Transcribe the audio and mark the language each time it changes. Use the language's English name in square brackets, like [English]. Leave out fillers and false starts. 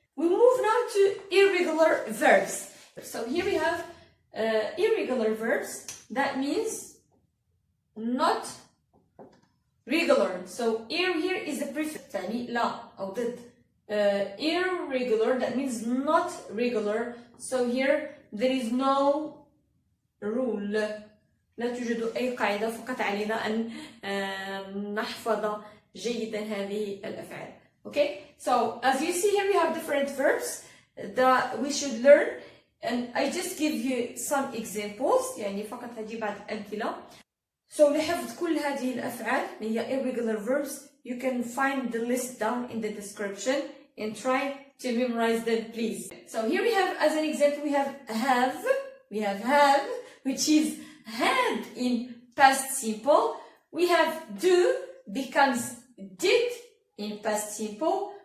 [English] We move now to irregular verbs. So here we have irregular verbs. That means not regular. So here is the prefix. [Arabic] يعني لا أو ضد. [English] Irregular, that means not regular. So here there is no rule. [Arabic] لا توجد أي قاعدة، فقط علينا أن نحفظ جيدا هذه الأفعال. [English] Okay? So as you see here we have different verbs that we should learn, and I just give you some examples. [Arabic] يعني فقط هذه بعض الأمثلة. [English] So [Arabic] لحفظ كل هذه الأفعال هي irregular verbs. [English] You can find the list down in the description and try to memorize them, please. So here we have, as an example, we have have. We have have, which is had in past simple. We have do becomes did in past simple.